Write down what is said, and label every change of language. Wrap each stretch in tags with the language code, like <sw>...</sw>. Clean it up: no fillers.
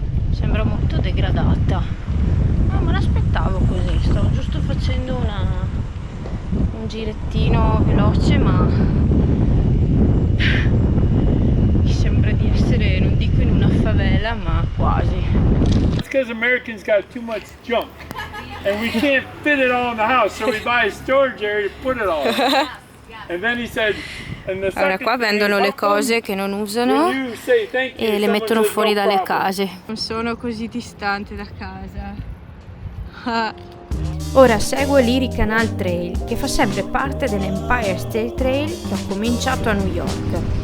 <it>Sembra molto degradata. Non me l'aspettavo così, stavo giusto facendo un girettino veloce, ma mi sembra di essere, non dico in una favela, ma quasi.</it> <en>It's because Americans got too much junk and we can't fit it all in the house, so we buy a storage area to put it all. And then he said,</en> <it>allora qua vendono le cose che non usano e le mettono fuori dalle case. Non sono così distante da casa. Ora seguo l'Erie Canal Trail, che fa sempre parte dell'Empire State Trail che ho cominciato a New York.</it>